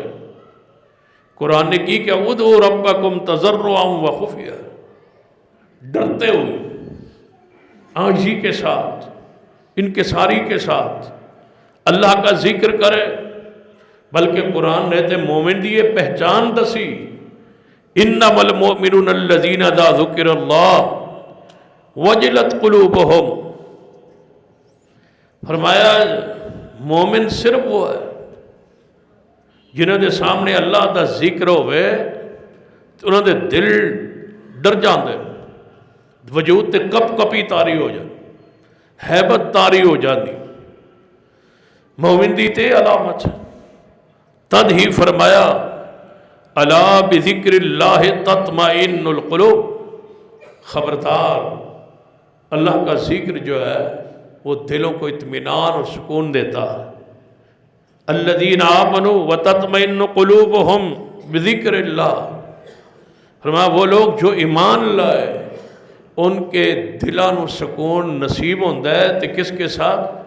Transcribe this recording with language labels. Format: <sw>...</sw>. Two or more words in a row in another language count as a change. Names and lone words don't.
<pa>قرآن نے کی کہ</pa> <ar>ادعوا ربکم تضرعا وخفیا،</ar> <ur>ڈرتے ہوئے عاجزی کے ساتھ انکساری کے ساتھ اللہ کا ذکر کرے،</ur> <pa>بلکہ قرآن نے تے مومن دی یہ پہچان دسی،</pa> <ar>انما المؤمنون الذین اذا ذکر اللہ وجلت قلوبہم،</ar> <pa>فرمایا مومن صرف وہ ہے جنہوں دے سامنے اللہ دا ذکر ہوئے تو انہوں دے دل ڈر جاندے، وجود تے کپ کپی تاری ہو جائے، حیبت تاری ہو جاندی، مومن دی تے علامت۔</pa> <ur>تد ہی فرمایا</ur> <ar>الا بذکر اللہ تطمئن القلوب،</ar> <ur>خبردار اللہ کا ذکر جو ہے وہ دلوں کو اطمینان اور سکون دیتا ہے۔</ur> <ar>الذین آمنوا وتطمئن قلوبہم بذکر اللہ،</ar> <ur>فرمایا وہ لوگ جو ایمان لائے ان کے دلوں کو سکون نصیب ہوتا ہے، تو کس کے ساتھ؟</ur>